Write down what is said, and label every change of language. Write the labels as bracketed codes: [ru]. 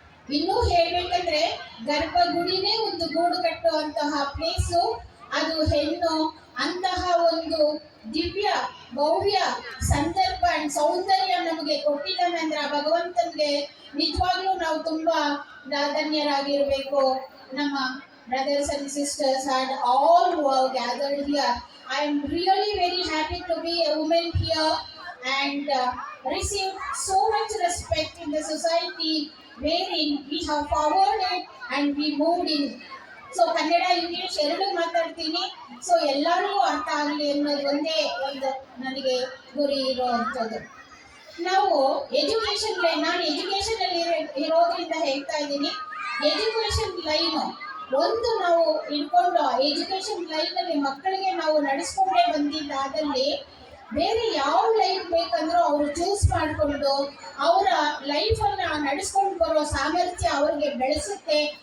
[kn] ಇನ್ನೂ ಹೇಳ್ಬೇಕಂದ್ರೆ ಗರ್ಭಗುಡಿನೇ ಒಂದು ಗೂಡು ಕಟ್ಟುವಂತಹ ಪ್ಲೇಸು ಅದು ಹೆಣ್ಣು. ಅಂತಹ ಒಂದು ದಿವ್ಯ ಭವ್ಯ ಸಂದರ್ಭ ಅಂಡ್ ಸೌಂದರ್ಯ ನಮಗೆ ಕೊಟ್ಟಿದ್ದಾನೆ ಅಂದ್ರೆ ಆ ಭಗವಂತನಿಗೆ ನಿಜವಾಗ್ಲೂ ನಾವು ತುಂಬಾ ಧನ್ಯರಾಗಿರ್ಬೇಕು. ನಮ್ಮ [en] brothers and sisters and all who have gathered here, I am really very happy to be a woman here and receive so much respect in the society wherein we have forwarded and we moved in. [kn] So Kannada English ಎರಡು ಮಾತಾಡ್ತೀನಿ. So ಎಲ್ಲರಿಗೂ ಅರ್ಥ ಆಗಲಿ ಅನ್ನೋದು ಒಂದೇ ಒಂದು ನನಗೆ ಗುರಿ ಇರುವಂಥದ್ದು. ನಾವು ಎಜುಕೇಶನ್ ಲೈನ್, ನಾನು ಎಜುಕೇಶನ್ ಅಲ್ಲಿ ಇರೋದ್ರಿಂದ ಹೇಳ್ತಾ ಇದ್ದೀನಿ. ಎಜುಕೇಶನ್ ಲೈನು ಒಂದು ನಾವು ಇಟ್ಕೊಂಡು ಎಜುಕೇಶನ್ ಲೈನ್ ಅಲ್ಲಿ ಮಕ್ಕಳಿಗೆ ನಾವು ನಡೆಸ್ಕೊಂಡೇ ಬಂದಿದ್ದಾದಲ್ಲಿ ಬೇರೆ ಯಾವ ಲೈಫ್ ಬೇಕಂದ್ರೂ ಅವರು ಚೂಸ್ ಮಾಡಿಕೊಂಡು ಅವರ ಲೈಫನ್ನು ನಡೆಸ್ಕೊಂಡು ಬರೋ ಸಾಮರ್ಥ್ಯ ಅವ್ರಿಗೆ ಬೆಳೆಸುತ್ತೆ.